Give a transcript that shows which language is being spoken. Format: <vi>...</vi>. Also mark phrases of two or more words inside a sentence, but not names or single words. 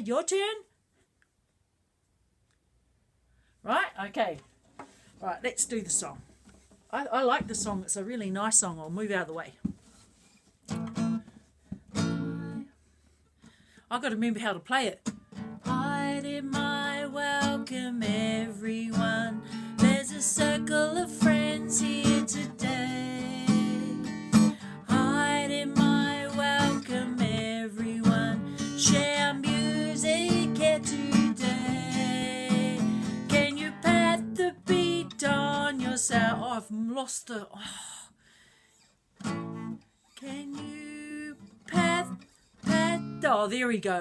<en>Your turn. Right? Okay. Right, let's do the song. I like the song. It's a really nice song. I'll move out of the way. I've got to remember how to play it.</en> <mi>Haere mai,</mi> <en>welcome everyone. There's a circle of friends here today.</en> <mi>Haere mai,</mi> <en>welcome everyone. Share music here today. Can you pat the beat on yourself? Oh, I've lost the... Oh. Can you pat... Oh, there we go.</en>